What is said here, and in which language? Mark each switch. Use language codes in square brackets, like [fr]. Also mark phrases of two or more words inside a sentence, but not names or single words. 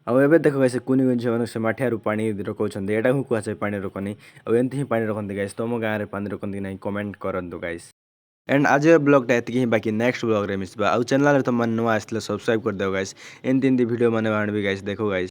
[or] ଏବେ ଦେଖ ଗାଇସ୍ କୁନି କୁନି ଝିଅମାନଙ୍କୁ ସେ ମାଠିଆରୁ ପାଣି ରଖଉଛନ୍ତି ଏଇଟା ହିଁ କୁହାଯାଏ ପାଣି ରଖନି ଆଉ ଏମିତି ହିଁ ପାଣି ରଖନ୍ତି ଗାଇସ୍ ତମ ଗାଁରେ ପାଣି ରଖନ୍ତି କି ନାହିଁ କମେଣ୍ଟ କରନ୍ତୁ ଗାଇସ୍। ଏଣ୍ଡ ଆଜି ବ୍ଲଗଟା एतिକି ହିଁ ବାକି [en] next vlog [or] ମିଶିବା ଆଉ ଚ୍ୟାନେଲ୍ରେ ତୁମମାନେ ନୂଆ ଆସିଥିଲେ ସବସ୍କ୍ରାଇବ୍ କରିଦେବ ଗାଇସ୍ ଏମିତି वीडियो ମାନେ ଆଣିବି ଗାଇସ୍ ଦେଖ ଗାଇସ୍।